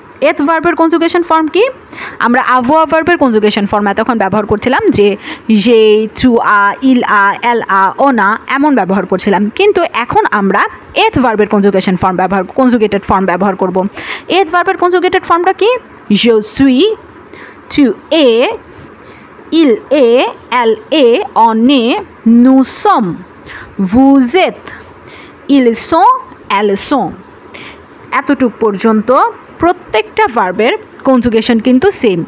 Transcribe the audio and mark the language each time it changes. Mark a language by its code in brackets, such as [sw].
[bn] এথ ভার্বের conjugation form কি? আমরা avoir ভার্বের কনজুগেশন ফর্ম এতক্ষণ ব্যবহার করছিলাম, যে যে, [fr] tu as, il a, elle a, on a [bn] এমন ব্যবহার করছিলাম, কিন্তু এখন আমরা এথ ভার্বের কনজুগেটেড ফর্ম ব্যবহার করব। এথ ভার্বের কনজুগেটেড ফর্মটা কি? [fr] je suis, tu es, il est, elle est, on est, nous sommes, vous êtes, ils sont, elles sont। [bn] এতটুক পর্যন্ত প্রত্যেকটা ভার্বের কনজুগেশন কিন্তু সেম।